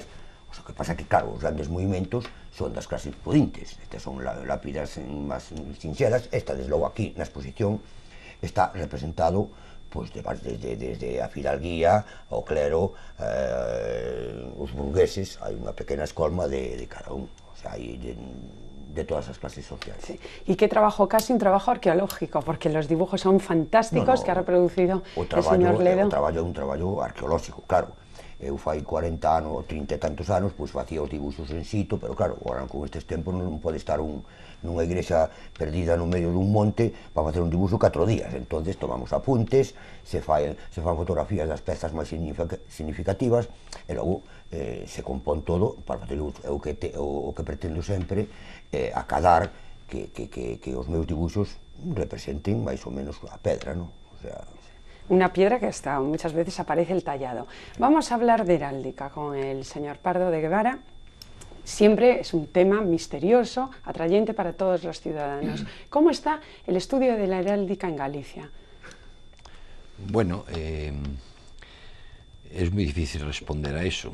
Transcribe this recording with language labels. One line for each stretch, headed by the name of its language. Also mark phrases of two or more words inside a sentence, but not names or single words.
Galician: O que pasa que, claro, os grandes movimentos son das clases pudintes, estas son lápidas máis sinxelas, esta, desde logo, aquí na exposición, está representado desde a fidalguía, o clero, os burgueses, hai unha pequena escolma de cada un,
Spanish: o sea,
Galician: hai de todas as clases sociales.
Spanish: Sí. Y qué trabajo, casi un trabajo arqueológico, porque los dibujos son fantásticos que ha reproducido el señor Ledo.
Galician: O traballo é un traballo arqueolóxico, claro. Eu fai 40 anos, ou 30 e tantos anos, pois facía os dibuxos en sito, pero claro, agora con estes tempos non pode estar nunha igrexa perdida no medio dun monte para facer un dibuxo 4 días, entonces tomamos apuntes, se fan fotografías das pezas máis significativas, e logo se compón todo para facer o que pretendo sempre, acadar que os meus dibuxos representen máis ou menos a pedra, non?
Spanish: O sea, una piedra que hasta muchas veces aparece el tallado. Vamos a hablar de heráldica con el señor Pardo de Guevara. Siempre es un tema misterioso, atrayente para todos los ciudadanos. ¿Cómo está el estudio de la heráldica en Galicia? Bueno, es muy difícil responder a eso.